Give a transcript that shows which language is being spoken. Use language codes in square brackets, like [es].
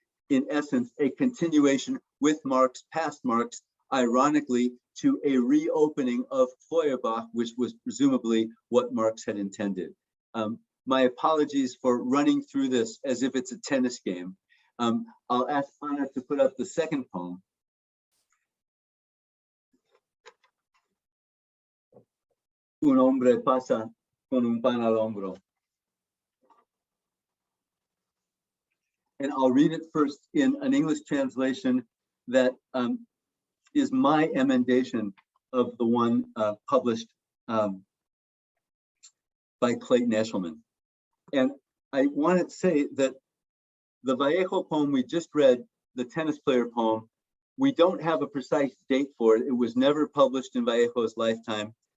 [en] In essence, a continuation with Marx, past Marx, ironically, to a reopening of Feuerbach, which was presumably what Marx had intended. My apologies for running through this as if it's a tennis game. I'll ask Anna to put up the second poem. [es] Un hombre pasa con un pan al hombro. [en] And I'll read it first in an English translation that is my emendation of the one published by Clayton Eshelman. And I want to say that the Vallejo poem we just read, the tennis player poem, we don't have a precise date for it. It was never published in Vallejo's lifetime.